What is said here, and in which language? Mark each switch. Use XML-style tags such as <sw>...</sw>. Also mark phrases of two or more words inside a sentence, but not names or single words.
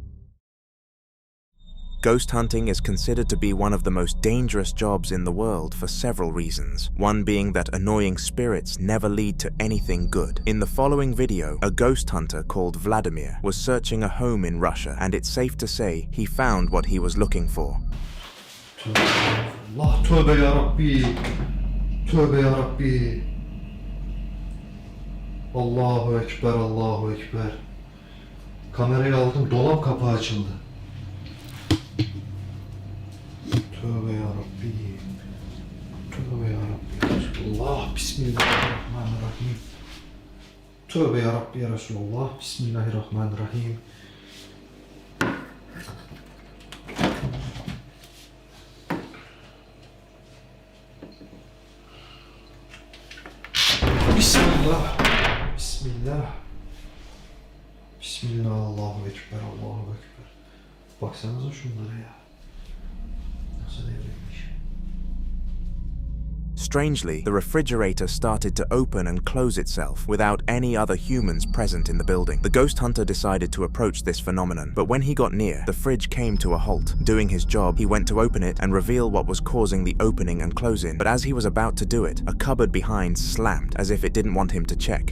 <en>Ghost hunting is considered to be one of the most dangerous jobs in the world for several reasons, one being that annoying spirits never lead to anything good. In the following video, a ghost hunter called Vladimir was searching a home in Russia, and it's safe to say he found what he was looking for.</en> <tr>Allah, tövbe ya Rabbi. Tövbe ya Rabbi. Allahu Ekber, Allahu Ekber. Kamerayı aldım, dolap kapağı açıldı. Tövbe ya Rabbi. Tövbe ya Rabbi. Resulullah. Bismillahirrahmanirrahim. Tövbe ya Rabbi ya Resulullah. Bismillahirrahmanirrahim. Bismillah. Bismillah. Bismillah. Allahu Ekber. Allahu Ekber. Baksanıza şunlara ya.</tr> <en>Strangely, the refrigerator started to open and close itself without any other humans present in the building. The ghost hunter decided to approach this phenomenon, but when he got near, the fridge came to a halt. Doing his job, he went to open it and reveal what was causing the opening and closing, but as he was about to do it, a cupboard behind slammed, as if it didn't want him to check.</en>